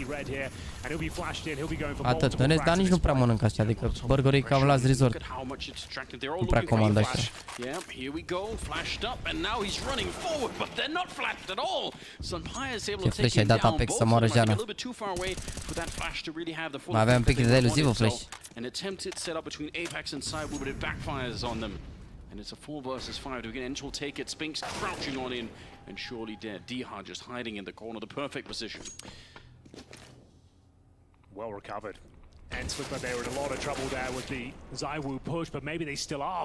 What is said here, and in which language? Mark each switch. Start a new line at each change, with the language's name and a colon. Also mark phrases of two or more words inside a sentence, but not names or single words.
Romanian: Atât, în rest, dar nici nu prea mănânc așa, adică burgerii cam la resort. Nu prea comand așa. Ce flash ai dat Apex să moară Jana? Mai avea un pic de eluzivă flash.
English: An attempted setup between Apex and Sidewall, but it backfires on them. And it's a 4 versus 5 to get ENCE will take it. Spinks crouching on in and surely dead. Diha just hiding in the corner, the perfect position. Well recovered. ENCE looked like they were in a lot of trouble there with the ZywOo push, but maybe they still are.